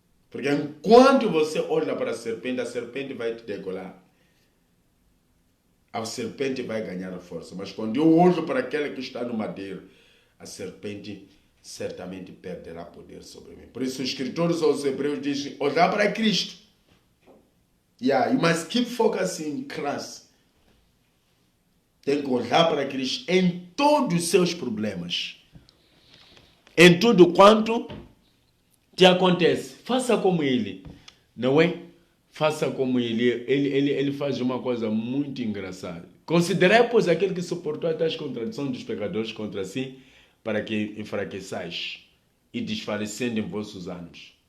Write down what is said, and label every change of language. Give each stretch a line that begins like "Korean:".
Portuguese: Porque enquanto você olha para a serpente vai te degolar. A serpente vai ganhar a força. Mas quando eu olho para aquele que está no madeiro, a serpente certamente perderá poder sobre mim. Por isso os escritores aos Hebreus dizem, olhar para Cristo.
English: You must keep focusing in Christ.
Portuguese: Tem que olhar para Cristo em todos os seus problemas. Em tudo quanto te acontece. Faça como ele. Não é? Faça como ele. Ele faz uma coisa muito engraçada. Considerai, pois, aquele que suportou até as contradições dos pecadores contra si, para que enfraqueçais e desfalecendo em vossos anos.